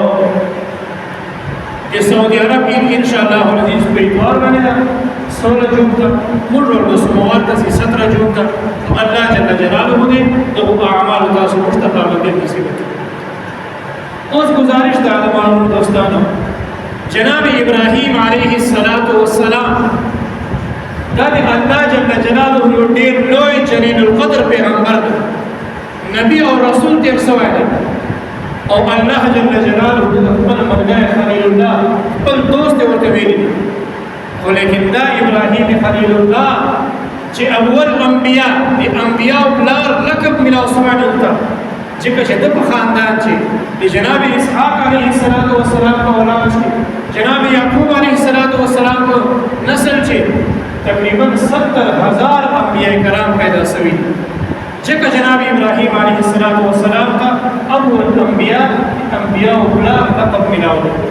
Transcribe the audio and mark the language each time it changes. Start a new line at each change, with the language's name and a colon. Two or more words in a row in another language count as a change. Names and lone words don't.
Pashto: د سعودي عرب
Arabic: انشاءالله العزیز
Pashto: په اتوار باندې 16 جون ته موږ ورته سوموار ته 17 جون ته
Arabic: الله جل جلاله
Pashto: دې دغه اعمال تاسو مستقامت نصیب کړي اوس گزارش دا معلوم دوستانو جناب ابراہیم
Arabic: علیہ السلام
Pashto: دا دی
Arabic: اللہ جل جلالہ
Pashto: یو ډیر لوی جلیل القدر پیغمبر نبی او رسول تیر سوی دی او
Arabic: اللہ جل جلالہ
Pashto: خپل ملګری
Arabic: خلیل الله
Pashto: خپل دوست ورته ویلی خو لیکن دا ابراہیم
Arabic: خلیل الله
Pashto: چې اول انبیاء دی انبیاء پلار لقب ملاو سوی دلته ځکه چې د په خاندان چې د جناب اسحاق
Arabic: علیه السلام
Pashto: په اولاد کې جناب یعقوب
Arabic: علیه السلام
Pashto: په نسل چې تقریبا 70,000 انبیاء کرام پیدا شوي ځکه جناب ابراهیم
Arabic: علیه السلام
Pashto: ته اول انبیاء او پلار لقب ملاو